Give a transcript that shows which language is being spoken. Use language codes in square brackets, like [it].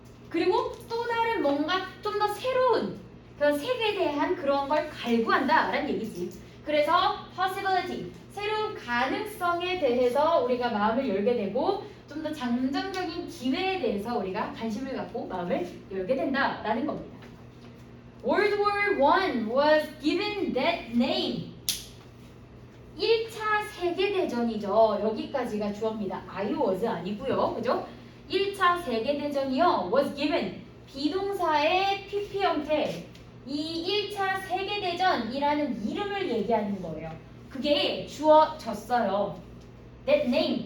[ko] 그리고 또 다른 뭔가 좀 더 새로운 그 색에 대한 그런 걸 갈구한다 라는 얘기지. 그래서 possibility 새로운 가능성에 대해서 우리가 마음을 열게 되고 좀 더 잠정적인 기회에 대해서 우리가 관심을 갖고 마음을 열게 된다라는 겁니다. [en] World War I was given that name. [ko] 1차 세계대전이죠. 여기까지가 주어입니다. [en] I was [ko] 아니고요. 그죠? 1차 세계대전이요. was given. 비동사의 PP 형태. 이 1차 세계대전이라는 이름을 얘기하는 거예요. 그게 주어졌어요. That name.